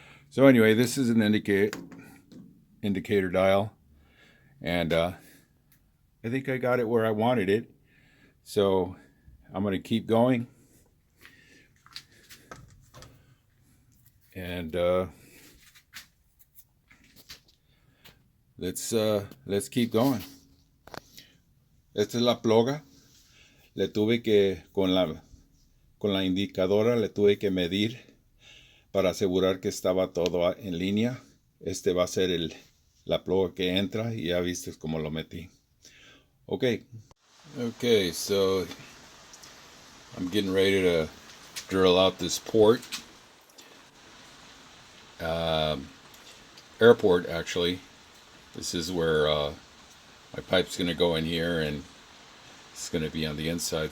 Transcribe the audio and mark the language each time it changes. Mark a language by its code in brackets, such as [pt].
[en] So anyway, this is an indicator dial, and I think I got it where I wanted it. So I'm going to keep going, and let's keep going. [es] Esta es la ploga. Le tuve que, con la indicadora, le tuve que medir para asegurar que estaba todo en línea. Este va a ser la ploga que entra, y ya viste cómo lo metí. [en] Okay, so I'm getting ready to drill out this port. Airport, actually. This is where my pipe's going to go in here, and it's going to be on the inside.